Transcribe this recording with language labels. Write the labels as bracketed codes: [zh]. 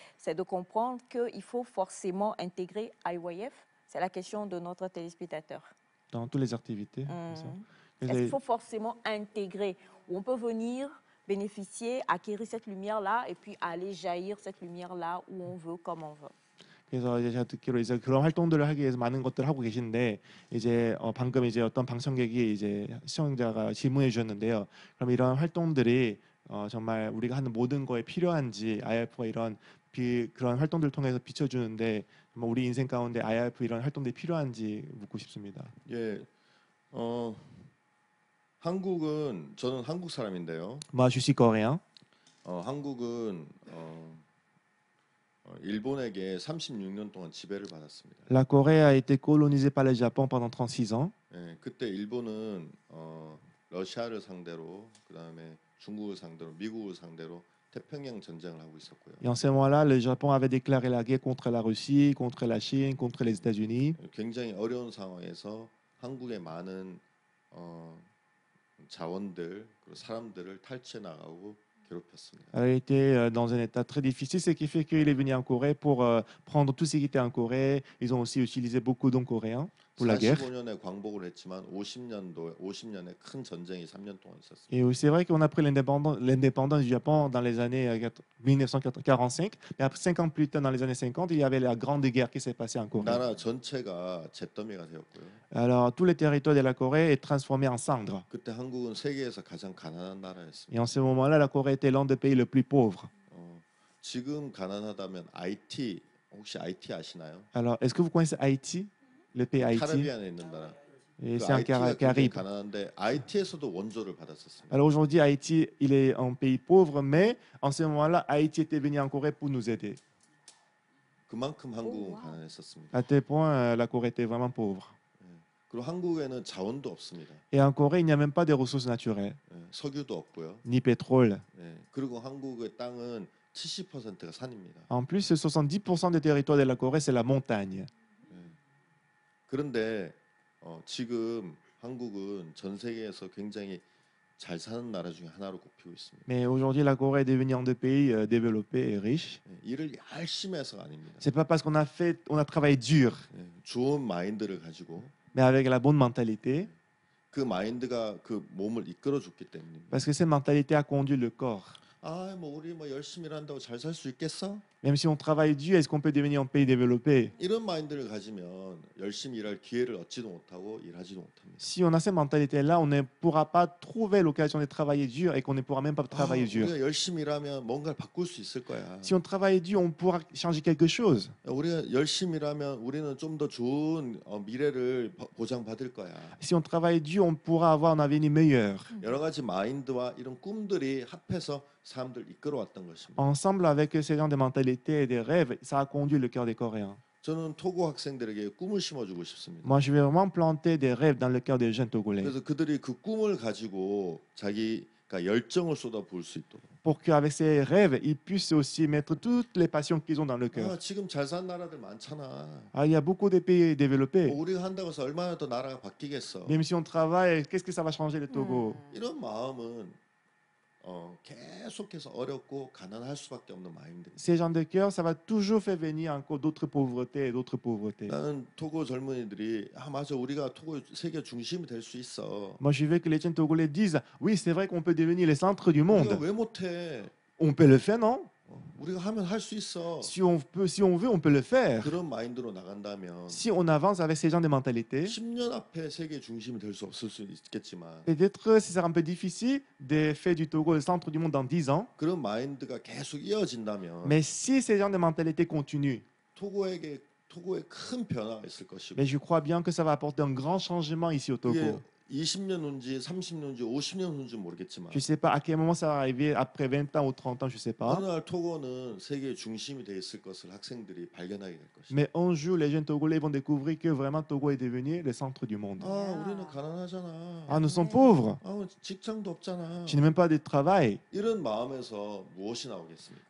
[fr] C'est de comprendre qu'il faut forcément intégrer IYF. C'est la question de notre téléspectateur. Dans toutes les activités. Est-ce qu'il faut forcément intégrer, où on peut venir bénéficier, acquérir cette lumière-là et puis aller jaillir cette lumière-là où on veut, comme on veut. [ko] 그래서 이제 제가 듣기로 이제 그런 활동들을 하기 위해서 많은 것들을 하고 계신데 이제 방금 이제 어떤 방청객이 이제 시청자가 질문해 주셨는데요. 그럼 이런 활동들이 정말 우리가 하는 모든 거에 필요한지 IRF가 이런 그런 활동들을 통해서 비춰주는데 정말 우리 인생 가운데 IRF 이런 활동들이 필요한지 묻고 싶습니다. 예. 한국은 저는 한국 사람인데요. [fr] Moi, je suis coréen. [ko] 한국은 일본에게 36년 동안 지배를 받았습니다. [fr] La Corée a été colonisée par le Japon pendant 36 ans. [ko] 예, 그때 일본은 러시아를 상대로 그다음에 중국을 상대로 미국을 상대로 태평양 전쟁을 하고 있었고요. [fr] Et en ce moment-là, le Japon avait déclaré la guerre contre la Russie, contre la Chine, contre les États-Unis. [ko] 굉장히 어려운 상황에서 한국의 많은 자원들 그리고 사람들을 탈취해 나가고 괴롭혔습니다. [fr] Elle était dans un état très difficile, ce qui fait qu'il est venu en Corée pour prendre tout ce qui était en Corée. Ils ont aussi utilisé beaucoup d'hommes coréens pour la guerre. [ko] 45년에 광복을 했지만 50년에 큰 전쟁이 3년 동안 있었습니다. [fr] Et c'est vrai qu'on a pris l'indépendance du Japon dans les années 1945, mais après 5 ans plus tard, dans les années 50, il y avait la grande guerre qui s'est passée en Corée. [ko] 나라 전체가 잿더미가 되었고요. [fr] Alors, tous les territoires de la Corée est transformé en cendres. [ko] 그때 한국은 세계에서 가장 가난한 나라였습니다. [fr] Et en ce moment-là, la Corée était l'un des pays les plus pauvres. [ko] 지금 가난하다면 혹시 IT 아시나요? [fr] Alors, est-ce que vous connaissez Haïti, le pays Haïti? [ko] 카리비안에 있는 나라. [fr] Et 그 c'est un qui [ko] IT가 굉장히 [fr] arrive. [ko] 가난한데 IT에서도 원조를 받았었습니다. [fr] Alors aujourd'hui, Haïti, il est un pays pauvre, mais en ce moment-là, Haïti était venu en Corée pour nous aider. [ko] 그만큼 한국은 와우. 가난했었습니다. [fr] À tel point, la Corée était vraiment pauvre. [ko] 그리고 한국에는 자원도 없습니다. [fr] Et en Corée, il n'y a même pas de ressources naturelles, [ko] 예, 석유도 없고요. [fr] ni pétrole. [ko] 예, 그리고 한국의 땅은 70%가 산입니다. [fr] En plus, 70% des territoires de la Corée, c'est la montagne. [ko] 그런데 지금 한국은 전 세계에서 굉장히 잘 사는 나라 중에 하나로 꼽히고 있습니다. [fr] Mais aujourd'hui, la Corée est devenue un des pays développés et riches. [ko] 예, 일을 열심히 해서가 아닙니다. [fr] C'est pas parce qu'on a travaillé dur, [ko] 예, 좋은 마인드를 가지고 [fr] mais avec la bonne mentalité, [ko] 그 마인드가 그 몸을 이끌어 줬기 때문입니다. [fr] parce que cette mentalité a conduit le corps. [ko] 아, 뭐 우리 뭐 열심히 일한다고 잘 살 수 있겠어? [fr] Même si on travaille dur, est-ce qu'on peut devenir un pays développé? [ko] 이런 마인드를 가지면 열심히 일할 기회를 얻지도 못하고 일하지도 못합니다. [fr] Si on a cette mentalité-là, on ne pourra pas trouver l'occasion de travailler dur et qu'on ne pourra même pas 아, travailler dur. [ko] 우리가 열심히 일하면 뭔가를 바꿀 수 있을 거야. [fr] Si on travaille dur, on pourra changer quelque chose. [ko] 우리가 열심히 일하면 우리는 좀 더 좋은 미래를 보장받을 거야. [fr] Si on travaille dur, on pourra avoir un avenir meilleur. [ko] 여러 가지 마인드와 이런 꿈들이 합해서 사람들 이끌어왔던 것입니다. [fr] Ensemble avec ce genre de mentalité et des rêves, ça a conduit le cœur des Coréens. [ko] 저는 토고 학생들에게 꿈을 심어주고 싶습니다. [fr] Moi, je vais vraiment planter des rêves dans le cœur des jeunes Togolais [ko] 그래서 그들이 그 꿈을 가지고 자기가 열정을 쏟아부을 수 있도록. [fr] pour qu'avec ces rêves, ils puissent aussi mettre toutes les passions qu'ils ont dans le cœur. [ko] 아, 지금 잘 사는 나라들 많잖아. [fr] Ah, il y a beaucoup de pays développés. [ko] 우리가 한다고 해서 얼마나 더 나라가 바뀌겠어. [fr] Même si on travaille, qu'est-ce que ça va changer le Togo? [ko] 이런 마음은 계속해서 어렵고 가난할 수밖에 없는 마인드입니다. [fr] Ces gens de cœur, ça va toujours faire venir encore d'autres pauvretés et d'autres pauvretés. [ko] 나는 토고 젊은이들이 아 맞아 우리가 토고 세계 중심이 될 수 있어. [fr] Moi, je veux que les jeunes Togolais disent, oui, c'est vrai qu'on peut devenir le centre du [ko] 우리가 [fr] monde. [ko] 왜 못해? [fr] On peut le faire, non? [ko] 우리가 하면 할 수 있어. [fr] Si on veut, on peut le faire. [ko] 그런 마인드로 나간다면 [fr] Si on avance avec ces gens de mentalité, [ko] 10년 앞에 세계 중심이 될 수 없을 수 있겠지만 [fr] peut-être ce sera un peu difficile de faire du Togo le centre du monde dans 10 ans. [ko] 그런 마인드가 계속 이어진다면 [fr] Mais si ces gens de mentalité continuent, [ko] 토고에 큰 변화가 있을 것이고 [fr] mais je crois bien que ça va apporter un grand changement ici au [ko] 그게 [fr] Togo. [ko] 20년 후인지 30년 후인지 50년 후인지 모르겠지만 [fr] Je ne sais pas à quel moment ça va arriver, après 20 ans ou 30 ans, je ne sais pas. [ko] 어느 날 토고는 세계의 중심이 돼 있을 것을 학생들이 발견하게 될 것입니다. [fr] Mais un jour, les jeunes Togolais vont découvrir que vraiment Togo est devenu le centre du monde. [ko] 아, 우리는 가난하잖아. [fr] Ah, nous sommes pauvres. [ko] 아, 직장도 없잖아. [fr] Je n'ai même pas de travail. [ko] 이런 마음에서 무엇이 나오겠습니까?